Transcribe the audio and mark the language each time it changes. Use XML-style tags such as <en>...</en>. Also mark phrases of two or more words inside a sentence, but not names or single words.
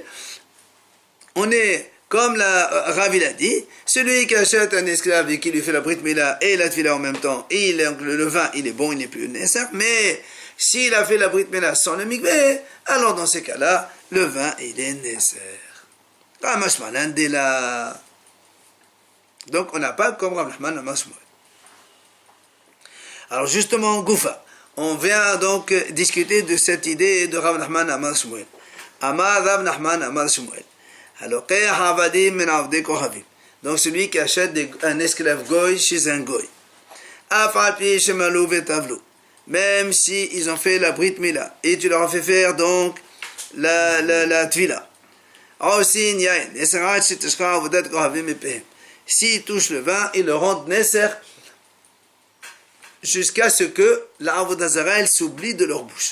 <fr>On est, comme la Rav il a dit, celui qui achète un esclave et qui lui fait la</fr> <he>ברית מילה</he> <fr>et la tvila en même temps, et le vin, il est bon, il n'est plus Nézer, mais s'il a fait la</fr> <he>ברית מילה</he> <fr>sans le mikvé, alors dans ces cas-là, le vin, il est nécessaire. Donc, on n'a pas comme Rav Nachman Amar Shmuel. Alors, justement, Goufa, on vient donc discuter de cette idée de Rav Nachman Amar Shmuel.</fr> <he>אמר רב נחמן אמר שמואל.</he> <fr>Alors, donc, celui qui achète un esclave goy chez un goy. Même si ils ont fait la</fr> <he>ברית מילה,</he> <fr>et tu leur as fait faire donc la tvila. S'ils touchent le vin, ils le rendent nesser jusqu'à ce que la</fr> <he>עבודה זרה</he> <fr>elle s'oublie de leur bouche.</fr>